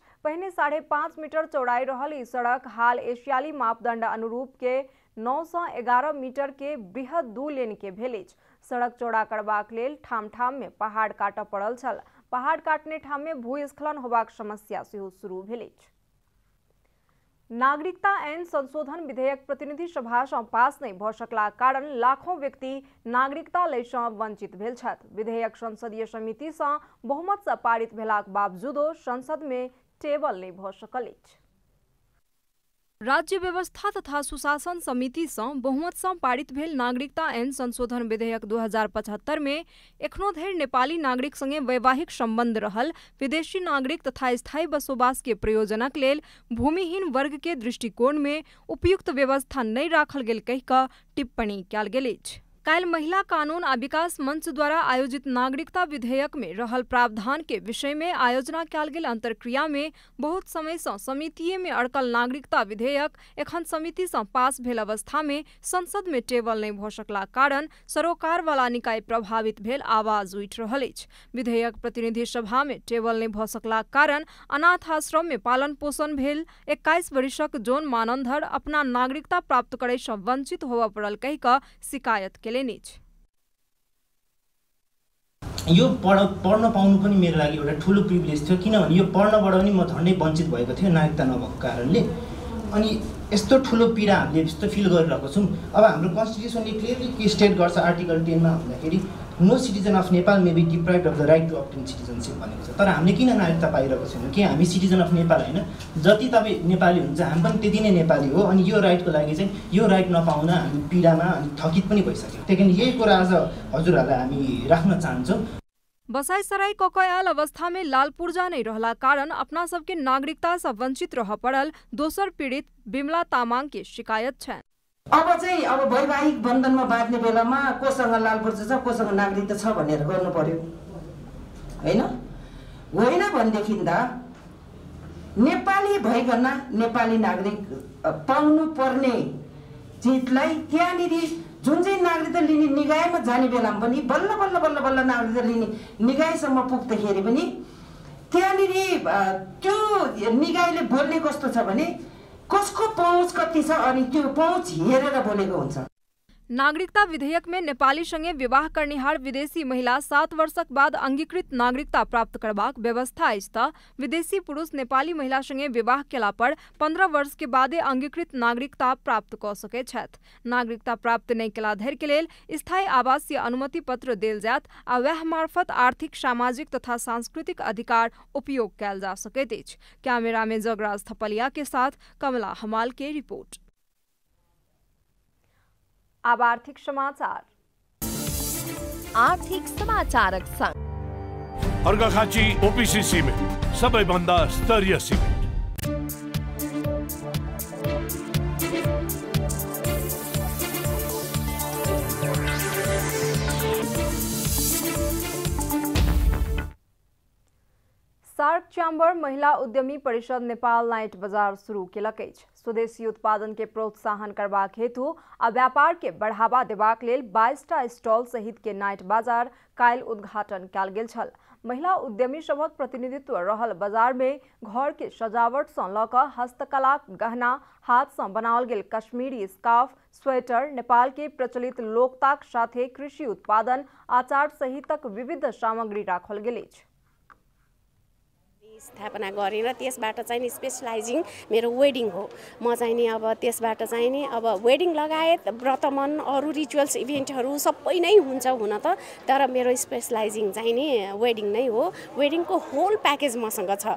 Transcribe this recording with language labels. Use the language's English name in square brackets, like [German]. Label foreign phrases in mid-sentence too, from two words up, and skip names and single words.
[Maithili] पहिने 5.5 मीटर चौड़ाई रहल ई सड़क हाल एशियाली मापदंड अनुरूप के 911 मीटर के बृहद 2 लेन के भेल अछि। सड़क चौड़ा करबाक लेल ठाम ठाम में पहाड़ काटय पड़ल छल। पहाड़ काटने ठाम में भूस्खलन होबाक समस्या सेहो शुरू भेल अछि। नागरिकता ऐन संशोधन विधेयक प्रतिनिधि सभा सँ पास नहीं भ सकला कारण लाखों व्यक्ति नागरिकता लय सँ वंचित भेल छथि। विधेयक संसदीय समिति सँ बहुमत सँ पारित भेलाक बावजूदो संसद में टेबल नहीं भ सकल अछि। राज्य व्यवस्था तथा सुशासन समिति सँ बहुमत सँ पारित भेल नागरिकता ऐन संशोधन विधेयक 2075 में एखनो धरि नेपाली नागरिक संगे वैवाहिक संबंध रहल विदेशी नागरिक तथा स्थायी बसोबास के प्रयोजनक लेल भूमिहीन वर्ग के दृष्टिकोण में उपयुक्त व्यवस्था नहीं राखल गेल कहि कऽ टिप्पणी कयल गेल अछि। काल्हि महिला कानून आ विकास मंच द्वारा आयोजित नागरिकता विधेयक में रहल प्रावधान के विषय में आयोजना कयल गेल अंतर्क्रिया में बहुत समय सँ समितिये में अड़कल नागरिकता विधेयक एखन समिति सँ पास भेल अवस्था में संसद में टेबल नहीं भ सकला कारण सरोकार वाला निकाय प्रभावित भेल आवाज उठि रहल अछि। विधेयक प्रतिनिधि सभा में टेबल नहीं भ सकला कारण अनाथ आश्रम में पालन पोषण भेल 21 वर्षक जोन मानन्धर अपना नागरिकता प्राप्त करय सँ वंचित होबय पड़ल कहि कऽ शिकायत केलनि। [Nepali] यो पढ्न पाउनु पनि मेरो लागि एउटा ठुलो प्रिभिलेज थियो, किनभने यो पढ्नबाट पनि म झन्डै वञ्चित भएको थिएँ नागरिकता नभएको कारणले। अनि यस्तो ठुलो पीडा हामीले यस्तो फिल गरिरहेको छौँ। अब हाम्रो कन्स्टिट्युसनले क्लियरली के स्टेट गर्छ आर्टिकल 10 मा भन्दाखेरि [English] no citizen of Nepal may be deprived of the right to obtain citizenship [Nepali] भनेको छ। तर हामीले किन नागरिकता पाइरहेको छैनौँ? कि हामी [English] citizen of Nepal [Nepali] होइन? जति तपाईँ नेपाली हुनुहुन्छ हामी पनि त्यति नै नेपाली हो। अनि यो राइटको लागि चाहिँ यो राइट नपाउन हामी पीडामा अनि थकित पनि भइसक्यौँ। त्यही कारण यही कुरा आज हजुरहरूलाई हामी राख्न चाहन्छौँ। [Maithili] बसाइसराई ककयाल अवस्था में लाल पूर्जा नहीं रहला कारण अपना सबके नागरिकता से वंचित रह पड़ल दोसर पीड़ित बिमला तामाङ के शिकायत छन्। [Nepali] अब चाहिँ अब वैवाहिक बन्धनमा बाँध्ने बेलामा कोसँग लाल पूर्जा छ कोसँग नागरिकता छ भनेर गर्नु पर्यो हैन? होइन भनेदेखि त नेपाली भइकन नेपाली नागरिक पाउनु पर्ने चिजलाई त्यहाँनिर जुन चाहिँ नागरिकता लिने निकायमा जाने बेलामा पनि बल्ल बल्ल बल्ल बल्ल नागरिकता लिने निकायसम्म पुग्दाखेरि पनि त्यहाँनिर त्यो निकायले बोल्ने कस्तो छ भने कसको पहुँच कति छ अनि त्यो पहुँच हेरेर बोलेको हुन्छ। [Maithili] नागरिकता विधेयक में नेपाली संगे विवाह करनिहार विदेशी महिला 7 वर्षक बाद अंगीकृत नागरिकता प्राप्त करबाक व्यवस्था अछि त विदेशी पुरुष नेपाली महिला संगे विवाह केला पर 15 वर्ष के बादे अंगीकृत नागरिकता प्राप्त क सकै छथि। नागरिकता प्राप्त नहीं केला धरि के लेल स्थायी आवासीय अनुमति पत्र देल जायत आ वएह मार्फत आर्थिक सामाजिक तथा सांस्कृतिक अधिकार उपयोग कयल जा सकैत अछि। कैमरा में जगराज थपलिया के साथ कमला हमाल के रिपोर्ट। अब आर्थिक समाचारक संग [Nepali] अर्घाखाँची ओपीसी सिमेन्ट सबैभन्दा स्तरीय सिमेन्ट। [Maithili] सार्क चैम्बर महिला उद्यमी परिषद नेपाल नाइट बाजार शुरू केलक अछि। स्वदेशी उत्पादन के प्रोत्साहन करबाक हेतु आ व्यापार के बढ़ावा देबाक लेल 22टा स्टॉल सहित के नाइट बाजार काल्हि उद्घाटन कयल गेल छल। महिला उद्यमी सभक प्रतिनिधित्व रहल बाजार में घर के सजावट सँ लऽ कऽ हस्तकला गहना, हाथ सँ बनाओल गेल कश्मीरी स्कार्फ, स्वेटर, नेपाल के प्रचलित लोकताक साथे कृषि उत्पादन, आचार सहितक विविध सामग्री राखल गेल अछि। [Nepali] स्थापना गरेर त्यसबाट चाहिँ नि स्पेशलाइजिङ मेरो वेडिङ हो। म चाहिँ नि अब त्यसबाट चाहिँ नि अब वेडिङ लगायत व्रतमन अरू [English] rituals events [Nepali] सबै नै हुन्छ हुन त, तर मेरो स्पेशलाइजिङ चाहिँ नि वेडिङ नै हो। वेडिङको [English] whole package [Nepali] मसँग छ।